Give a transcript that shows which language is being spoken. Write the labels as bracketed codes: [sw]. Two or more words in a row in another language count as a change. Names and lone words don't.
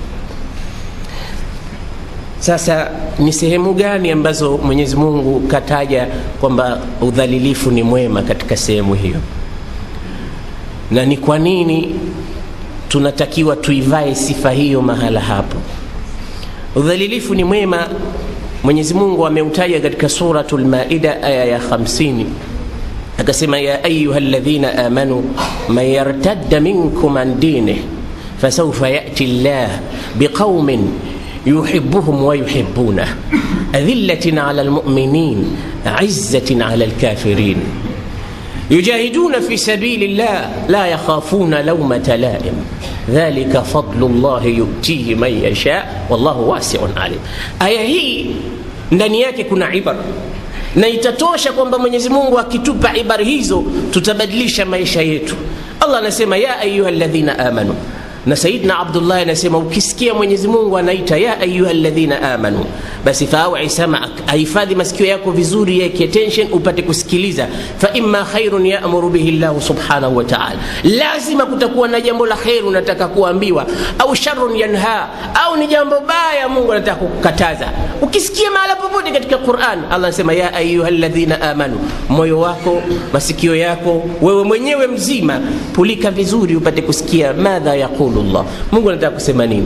[sw] Sasa ni sehemu gani ambazo Mwenyezi Mungu kataja kwamba udhalilifu ni mwema katika sehemu hiyo, na ni kwa nini tunatakiwa tuivae sifa hiyo mahala hapo? Udhalilifu ni mwema Mwenyezi Mungu ameutaja katika suratul Maida aya ya 50, [ar] akasema يا أيها الذين آمنوا من يرتد منكم عن دينه فسوف يأتي الله بقوم يحبهم ويحبونه أذلة على المؤمنين أعزة على الكافرين يجاهدون في سبيل الله لا يخافون لومة لائم ذلك فضل الله يؤتيه من يشاء والله واسع عليم. [sw] Aya hii ndani yake kuna ibara, na itatosha kwamba Mwenyezi Mungu akitupa ibara hizo tutabadilisha maisha yetu. Allah anasema [ar] يا أيها الذين آمنوا, [sw] na Sayyidina Abdullah anasema ukisikia Mwenyezi Mungu anaita [ar] يا أيها الذين آمنوا, [sw] basi [ar] فأعر سمعك, [sw] ahifadhi masikio yako vizuri, yeke attention upate kusikiliza. [ar] فإما خير يأمر به الله سبحانه وتعالى, [sw] lazima kutakuwa na jambo la khair unataka kuambiwa, au [ar] شر ينهى, [sw] au ni jambo baya Mungu anataka kukataza. Ukisikia mahala popote katika Qur'an Allah anasema [ar] يا أيها الذين آمنوا, [sw] moyo wako, masikio yako, wewe mwenyewe mzima, pulika vizuri upate kusikia [ar] ماذا يقول الله, [sw] Mungu anataka kusema nini.